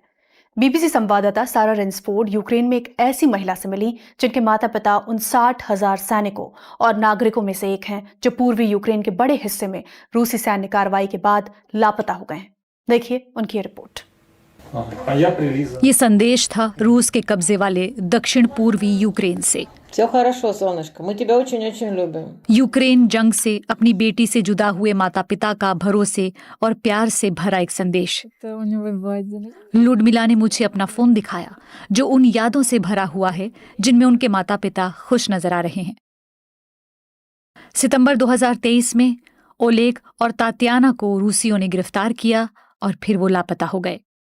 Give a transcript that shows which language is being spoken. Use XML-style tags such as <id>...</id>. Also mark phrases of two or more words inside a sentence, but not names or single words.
<hi>बीबीसी संवाददाता सारा रिंसफोर्ड यूक्रेन में एक ऐसी महिला से मिली जिनके माता पिता 59,000 सैनिकों और नागरिकों में से एक हैं जो पूर्वी यूक्रेन के बड़े हिस्से में रूसी सैन्य कार्रवाई के बाद लापता हो गए हैं। देखिए उनकी रिपोर्ट। ये संदेश था रूस के कब्जे वाले दक्षिण पूर्वी यूक्रेन से।</hi> <ru>Все хорошо, солнышко. Мы тебя очень-очень любим.</ru> <hi>यूक्रेन जंग से अपनी बेटी से जुदा हुए माता पिता का भरोसे और प्यार से भरा एक संदेश। लुडमिला ने मुझे अपना फोन दिखाया जो उन यादों से भरा हुआ है जिनमें उनके माता पिता खुश नजर आ रहे हैं। सितंबर 2023 में ओलेग और तात्याना को रूसियों ने गिरफ्तार किया और फिर वो लापता हो गए।</hi>